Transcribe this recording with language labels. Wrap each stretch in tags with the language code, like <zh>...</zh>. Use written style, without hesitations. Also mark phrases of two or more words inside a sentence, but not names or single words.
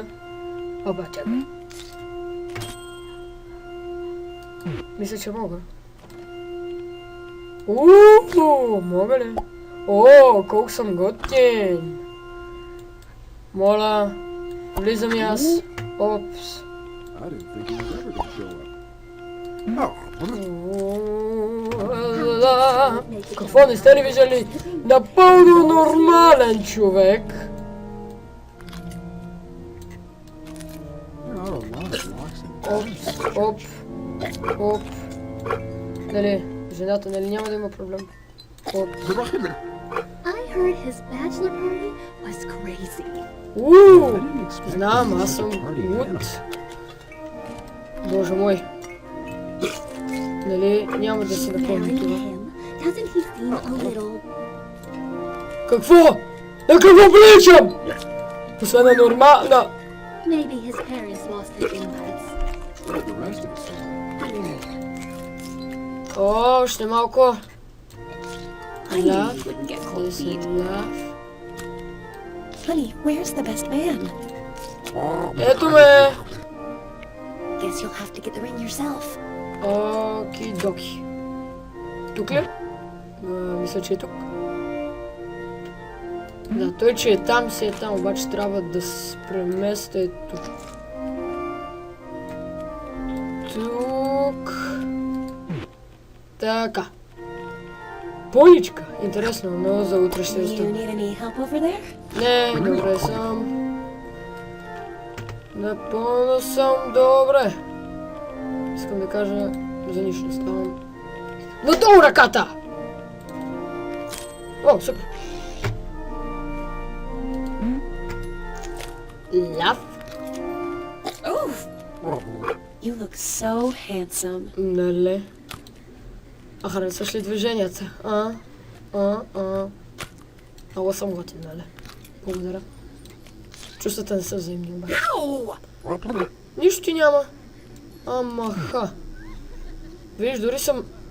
<bg>Опа, чакай. Мисля, че мога. Мога ли? О, колко съм готин! Моля, влизам и аз. Опс.</bg> <en>I didn't think he was ever gonna show up.</en> <bg>Ла-ла-ла-ла. Какво, не сте ли виждали? Напълно нормален човек. Оп. Нали, жената, нали няма да има проблем. Оп.</bg> <en>I heard his bachelor party was crazy.</en> <bg>Знам, аз съм луд. Боже мой. Нали, няма да се напомня</bg> <en>Marrying</en> <bg>това.</bg> <en>him, doesn't he seem a little...</en> <bg>Какво? На какво приличам? Освен на нормална.</bg> <en>Maybe his parents lost their invites. What the rest of us say?</en> <bg>О, още малко.</bg> <en>I knew Love. you wouldn't get cold feet. Love. Honey, where's the best man?</en> <bg>Ето ме.</bg> <en>Guess you'll have to get the ring yourself.</en> <bg>Оки-доки. Тук ли? Мисля, че е тук. Да, той, че е там, си е там, обаче трябва да се преместя е тук. Тук. Така. Поличка. Интересно, но за утре ще</bg> <en>You</en> <bg>остане.</bg> <en>need any help over there?</en> <bg>Не, добре съм. Напълно съм добре. Искам да кажа, за нищо не ставам. Надолу ръката! О, супер.</bg> <en>Лав. Oof! You look so handsome.</en> <bg>Нали? А харесваш ли движенията? Много съм готин, нали? Благодаря. Чувствата не са взаимни, обаче. Нищо ти няма. Ама ха. Виж, дори съм...</bg>